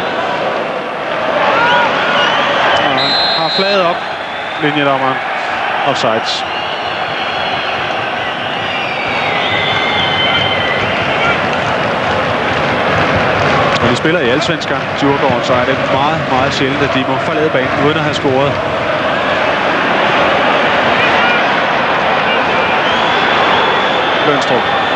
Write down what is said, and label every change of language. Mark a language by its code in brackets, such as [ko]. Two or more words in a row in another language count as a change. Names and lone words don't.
[da] Og han har flaget op linjedommeren. Offsides. Når de spiller i Allsvenskan, Djurgården, så er det meget, meget sjældent, at de må forlade banen uden at have scoret. Lønstrup.